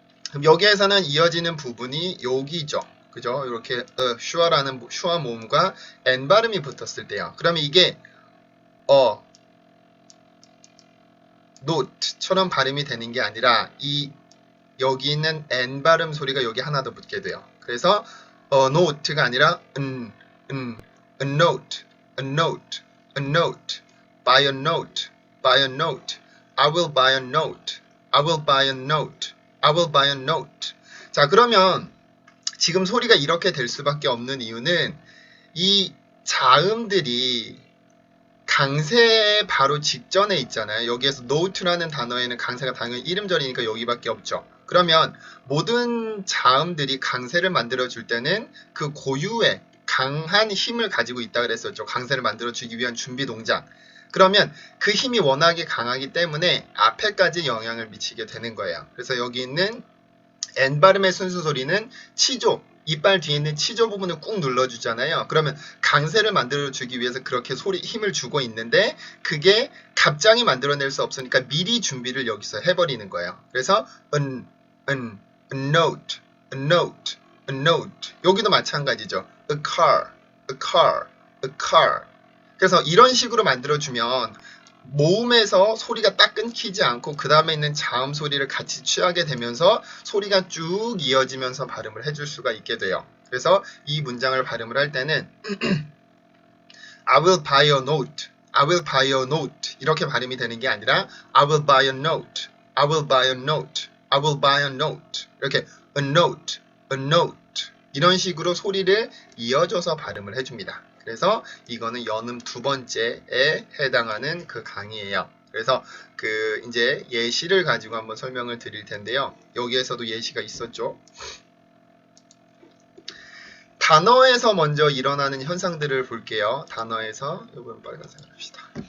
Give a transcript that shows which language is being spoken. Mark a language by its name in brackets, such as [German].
[Korean] 그럼 여기에서는 이어지는 부분이 여기죠. 그죠? 이렇게 슈아라는 슈아 모음과 n 발음이 붙었을 때요. 그러면 이게 note처럼 발음이 되는 게 아니라 이 여기 있는 n 발음 소리가 여기 하나 더 붙게 돼요. 그래서 note가 아니라 [English] a note, a note, a note, buy a note, buy a note, I will buy a note, I will buy a note, I will buy a note. [Korean] 자, 그러면 지금 소리가 이렇게 될 수밖에 없는 이유는 이 자음들이 강세 바로 직전에 있잖아요. 여기에서 note라는 단어에는 강세가 당연히 이름절이니까 여기밖에 없죠. 그러면 모든 자음들이 강세를 만들어줄 때는 그 고유의 강한 힘을 가지고 있다 그랬었죠. 강세를 만들어주기 위한 준비 동작. 그러면 그 힘이 워낙에 강하기 때문에 앞에까지 영향을 미치게 되는 거예요. 그래서 여기 있는 N 발음의 순수 소리는 치조, 이빨 뒤에 있는 치조 부분을 꾹 눌러주잖아요. 그러면 강세를 만들어주기 위해서 그렇게 힘을 주고 있는데 그게 갑자기 만들어낼 수 없으니까 미리 준비를 여기서 해버리는 거예요. 그래서 [English] a note, a note, a note. [Korean] 여기도 마찬가지죠. [English] a car, a car, a car. [Korean] 그래서 이런 식으로 만들어주면 모음에서 소리가 딱 끊기지 않고 그 다음에 있는 자음 소리를 같이 취하게 되면서 소리가 쭉 이어지면서 발음을 해줄 수가 있게 돼요. 그래서 이 문장을 발음을 할 때는 [English] I will buy a note, I will buy a note [Korean] 이렇게 발음이 되는 게 아니라 [English] I will buy a note, I will buy a note, I will buy a note 이렇게 a note, a note [Korean] 이런 식으로 소리를 이어줘서 발음을 해줍니다. 그래서 이거는 연음 두 번째에 해당하는 그 강의예요. 그래서 그 이제 예시를 가지고 한번 설명을 드릴 텐데요. 여기에서도 예시가 있었죠. 단어에서 먼저 일어나는 현상들을 볼게요. 단어에서 이번 빨간색을 합시다.